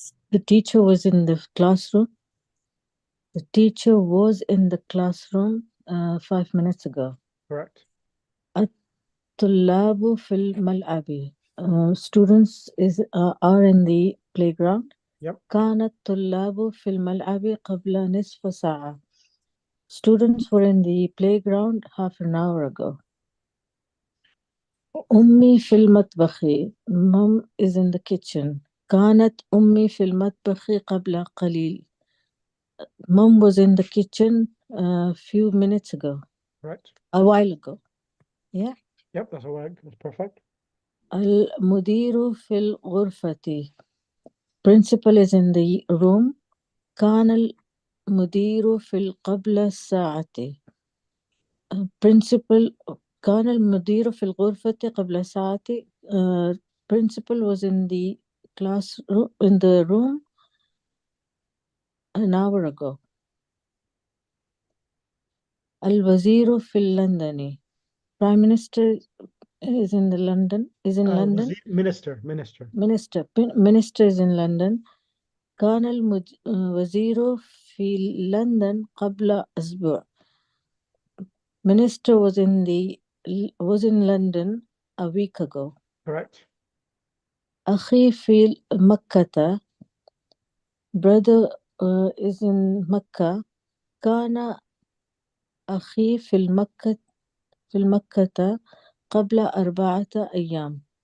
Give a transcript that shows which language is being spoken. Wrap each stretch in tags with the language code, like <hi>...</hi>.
<en>The teacher was in the classroom. The teacher was in the classroom 5 minutes ago. Correct.</en> <ar>الطلاب في الملعب.</ar> <en>Students are in the playground. Yep.</en> <ar>كان الطلاب في الملعب قبل نصف ساعة.</ar> <en>Students were in the playground half an hour ago.</en> <ar>أمي في المطبخ.</ar> <en>Mom is in the kitchen.</en> <ar>كانت أمي في المطبخ قبل قليل.</ar> <en>Mom was in the kitchen a few minutes ago. Right. A while ago. Yeah. Yep, that's all right. That's perfect.</en> <ar>المدير في الغرفة.</ar> <en>Principal is in the room.</en> <ar>كان المدير في قبل الساعة. Principal كان المدير في الغرفة قبل ساعة.</ar> <en>Principal was in the classroom, in the room an hour ago.</en> <ar>الوزير في لندن.</ar> <en>Prime Minister is in London. London. Minister. Minister is in London.</en> <ar>كان الوزير في لندن قبل أسبوع.</ar> <en>Minister was in London a week ago. Correct.</en> <ar>أخي في مكة.</ar> <en>Brother is in Mecca.</en> <ar>كان أخي في مكة قبل 4 أيام.</ar>